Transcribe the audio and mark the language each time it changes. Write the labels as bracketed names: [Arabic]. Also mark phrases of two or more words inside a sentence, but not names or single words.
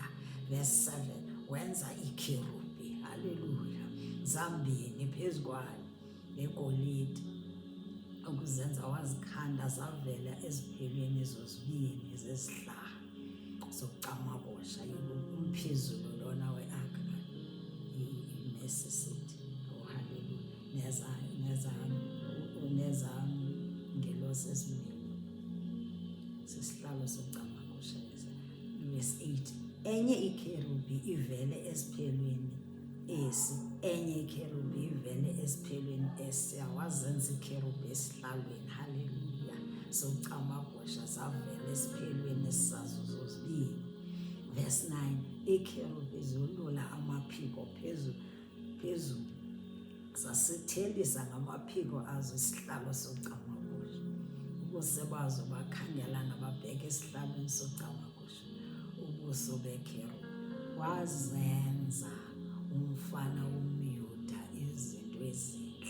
[Zulu] Verse 7 wenza iikherubhi, haleluya, zambini phezu kwayo ngegolide, ukuzenza wazikhanda zavela eziphelweni zozibini zesihlalo socamagusha. Umphezulu lona we-ark necessity. Oh, haleluya. Nezangelosi ezimbini sesihlalo socamagusha. Verse 8 enye ikherubhi ivele esiphelweni esi, enye ikherubhi ivele esiphelweni esiya, wazenza ikherubhi esihlalweni, haleluya, socamagusha zavela esiphelweni sazo zozibini. Verse 9 ikherubhi zolula amaphiko phezulu zasithelisa ngamaphiko azo isihlalo socamagusha. Ubuso bazo bakhangelana babheka esihlalweni socamagusha. Ubuso bekherubhi wazenza umfana womyuda izinto ezinhle.